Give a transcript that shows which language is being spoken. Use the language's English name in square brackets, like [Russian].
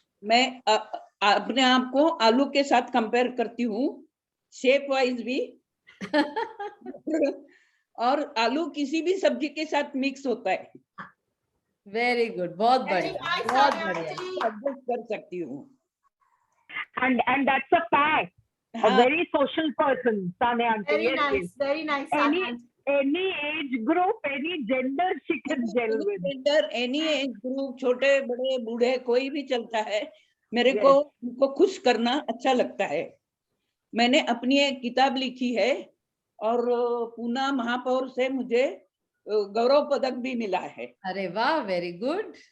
[Hindi] मैं अपने आप को आलू के साथ कंपेयर करती हूँ, शेप वाइज भी। और आलू किसी भी सब्जी के साथ मिक्स होता है। वेरी गुड, बहुत बढ़िया, बहुत बढ़िया। एडजस्ट कर सकती हूँ। [English] And that's a fact. A very social person, Sane aunty. Very Yes, nice, yes. very nice, Sane aunty. Any age group, any gender, she can gel with. Gender, any age group, [Hindi] छोटे बड़े बूढ़े कोई भी चलता है। मेरे को उनको खुश करना अच्छा लगता है। मैंने अपनी एक किताब लिखी है और पूना महापौर से मुझे गौरव पदक भी मिला है। अरे वाह, वेरी गुड।